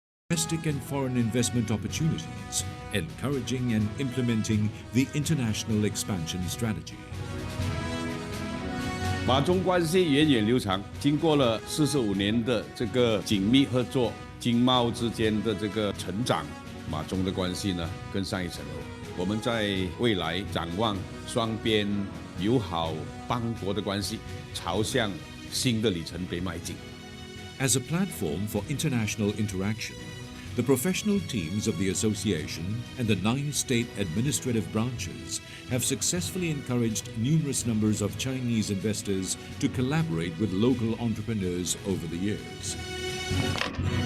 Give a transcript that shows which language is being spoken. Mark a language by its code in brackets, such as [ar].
[en] domestic and foreign investment opportunities, encouraging and implementing the international expansion strategy. [zh] 马中关系源远流长，经过了45年的这个紧密合作，经贸之间的这个成长，马中的关系呢更上一层楼。我们在未来展望双边友好邦国的关系，朝向新的里程碑迈进。 [en] As a platform for international interaction, the professional teams of the association and the 9 state administrative branches have successfully encouraged numerous numbers of Chinese investors to collaborate with local entrepreneurs over the years.